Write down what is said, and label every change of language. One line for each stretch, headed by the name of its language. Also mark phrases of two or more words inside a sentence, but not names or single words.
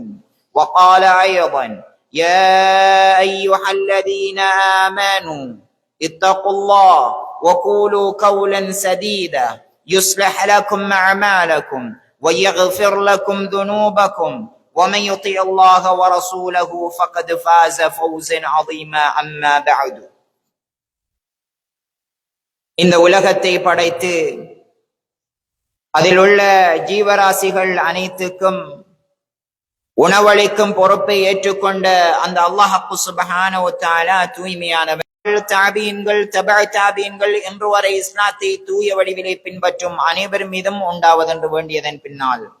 Arabic: وقال أيضا يا أيها الذين آمنوا اتقوا الله وقولوا قولا سديدا يصلح لكم أعمالكم ويغفر لكم ذنوبكم ومن يطع الله ورسوله فقد فاز فوزا عظيما. أما بعد.
Tamil: இந்த உலகத்தை படைத்து அதில் உள்ள ஜீவராசிகள் அனைத்துக்கும் உணவளிக்கும் பொறுப்பை ஏற்றுக்கொண்ட அந்த
Arabic: الله سبحانه و تعالى
Tamil: தூய்மையானவர்கள், தாபீன்கள், தபஅ தாபீன்கள் என்று வரை இஸ்லாத்தை தூய வடிவிலே பின்பற்றும் அனைவர் மீதும் உண்டாவதென்று வேண்டியதன் பின்னால்,